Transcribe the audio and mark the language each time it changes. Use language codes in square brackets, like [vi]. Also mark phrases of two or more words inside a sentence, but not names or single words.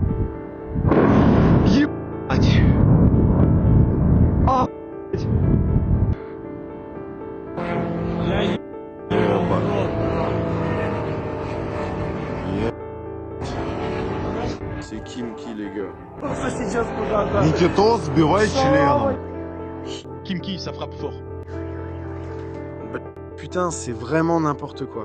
[fr] C'est Khimki, les gars. [ru] Никитос, сбивай членом. [fr] Khimki, ça frappe fort. Putain, c'est vraiment n'importe quoi.